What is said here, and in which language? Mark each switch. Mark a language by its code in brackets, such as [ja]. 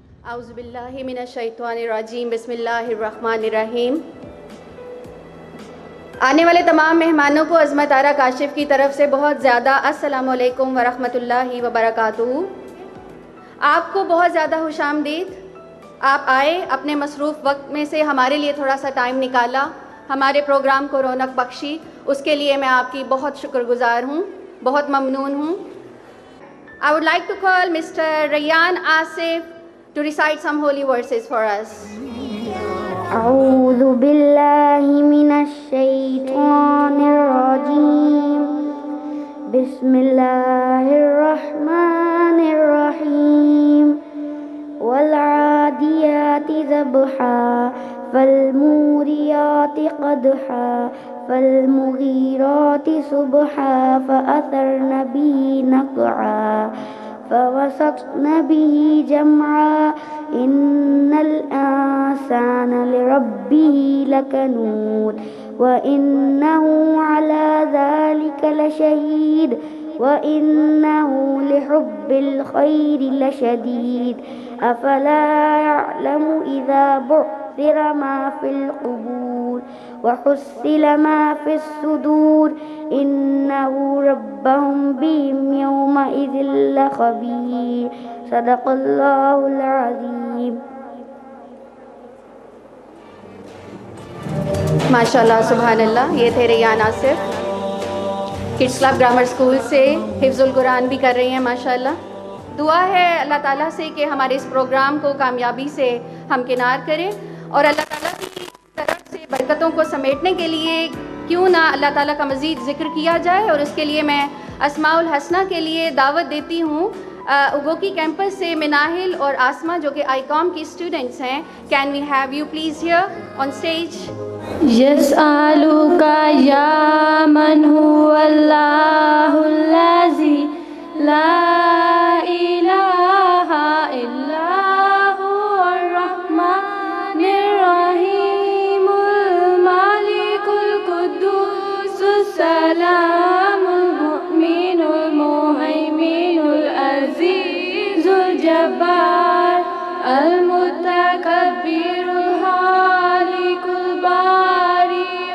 [ur] اعوذ باللہ من الشیطان الرجیم، بسم اللہ الرحمن الرحیم۔ آنے والے تمام مہمانوں کو عظمت آرا کاشف کی طرف سے بہت زیادہ السلام علیکم ورحمۃ اللہ وبرکاتہ۔ آپ کو بہت زیادہ خوش آمدید۔ آپ آئے، اپنے مصروف وقت میں سے ہمارے لیے تھوڑا سا ٹائم نکالا، ہمارے پروگرام کو رونق بخشی، اس کے لیے میں آپ کی بہت شکر گزار ہوں، بہت ممنون ہوں۔ [en] I would like to call Mr. Rayyan Asif to recite some holy verses for us. [ar] أعوذ بالله من الشيطان الرجيم. بسم الله الرحمن الرحيم. والعاديات ضبحا فالموريات قدحا فالمغيرات صبحا فأثرن به نقعا فوسطن به جمعا إن الإنسان لربه لكنود وإنه على ذلك لشهيد وإنه لحب الخير لشديد أفلا يعلم إذا بعثر ما في القبور وحصل ما في الصدور إنه ربهم بهم يومئذ لخبير صدق الله العظيم. [ur] ماشاءاللہ، سبحان اللہ۔ یہ تھے Rayan Asif, kids club grammar school سے حفظ القرآن بھی کر رہی ہیں ماشاءاللہ۔ دعا ہے اللہ تعالیٰ سے کہ ہمارے اس پروگرام کو کامیابی سے ہمکنار کرے، اور اللہ تعالیٰ کی طرف سے برکتوں کو سمیٹنے کے لیے کیوں نہ اللہ تعالیٰ کا مزید ذکر کیا جائے، اور اس کے لیے میں اسماء الحسنہ کے لیے دعوت دیتی ہوں اوگوکی کیمپس سے مناہل اور آسما جو کہ آئی کام کی اسٹوڈنٹس ہیں۔ [en] Can we have you please here on stage? [ar] يسألك يا من هو الله الذي لا إله إلا هو الرحمن الرحيم الملك القدوس السلام المؤمن المهيمن العزيز الجبار المتكبر الخالق الباري